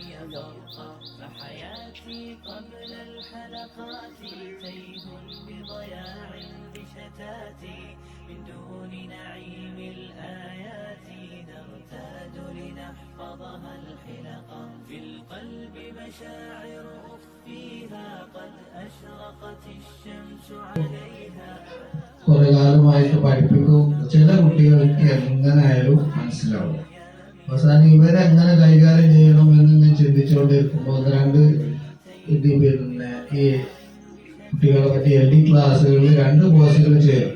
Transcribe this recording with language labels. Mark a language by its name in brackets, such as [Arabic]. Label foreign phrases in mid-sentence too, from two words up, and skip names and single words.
[Arabic] فحياتي قبل الحلقات تيه بضياع بشتاتي من دون نعيم الآيات نرتاد لنحفظها الحلقة في القلب مشاعر أخفيها قد أشرقت الشمس عليها. [Malayalam] കുറെ കാലമായിട്ട് പഠിപ്പിക്കും. ചില കുട്ടികൾക്ക് എങ്ങനായാലും മനസ്സിലാവും. അവസാനം ഇവരെങ്ങനെ കൈകാര്യം ചെയ്യണം എന്ന് ചിന്തിച്ചുകൊണ്ടിരിക്കുമ്പോൾ രണ്ട് പിന്നെ ഈ കുട്ടികളെ പറ്റി LD ക്ലാസ്സുകളിൽ 2 കോഴ്സുകൾ ചെയ്തു.